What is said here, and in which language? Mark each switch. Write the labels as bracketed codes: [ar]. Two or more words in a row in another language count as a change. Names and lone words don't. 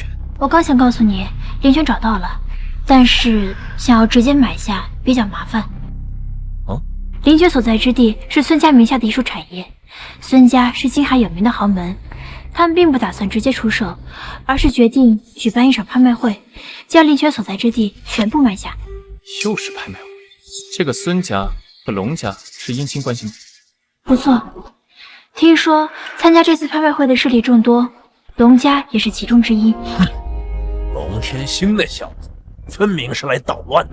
[zh] 我刚想告诉你，灵泉找到了，但是想要直接买下比较麻烦。灵泉所在之地是孙家名下的一处产业，孙家是京海有名的豪门，他们并不打算直接出售，而是决定舉辦一場拍賣會，將靈泉所在之地全部買下。又是拍賣會，這個孫家和龍家是姻親關係嗎？不錯，聽說參加這次拍賣會的勢力眾多，龍家也是其中之一。龍天星那小子，分明是來搗亂的。